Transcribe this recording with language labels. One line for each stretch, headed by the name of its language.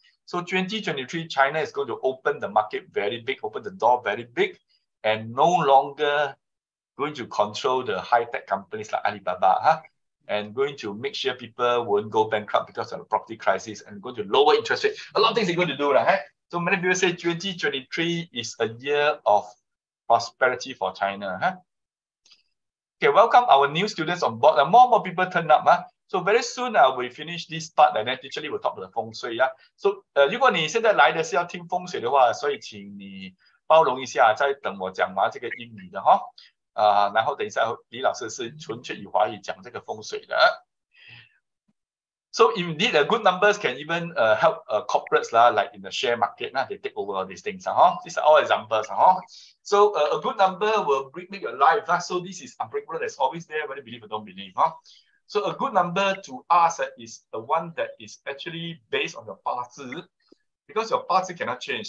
English: So 2023, China is going to open the market very big, open the door very big, and no longer going to control the high-tech companies like Alibaba, and going to make sure people won't go bankrupt because of the property crisis, and going to lower interest rate. A lot of things they're going to do. So many people say 2023 is a year of prosperity for China. Okay, welcome our new students on board. More and more people turn up. So very soon we finish this part, and then teacher will talk about the 风水.
Chinese: So 如果你现在来的是要听风水的话，所以请你包容一下，再等我讲完这个英语的哈。然后等一下李老师是纯粹以华语讲这个风水的。
English: So indeed, good numbers can even help corporates like in the share market. They take over all these things. These are all examples. So a good number will make your life. So this is unbreakable. That's always there, whether you believe or don't believe. So a good number to us is the one that is actually based on your 八字, because your 八字 cannot change.